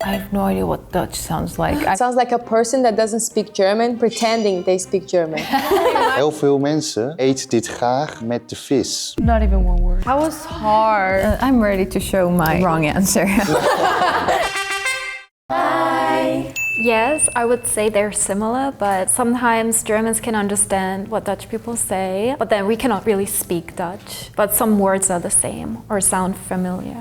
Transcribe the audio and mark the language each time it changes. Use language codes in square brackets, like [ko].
[en] I have no idea what Dutch sounds like. Sounds like a person that doesn't speak German pretending they speak German. [nl] Heel veel mensen eten dit graag met de vis. [en] Not even one word. That was hard. I'm ready to show my wrong answer. Yes, I would say they're similar, but sometimes Germans can understand what Dutch people say, but then we cannot really speak Dutch. But some words are the same or sound familiar.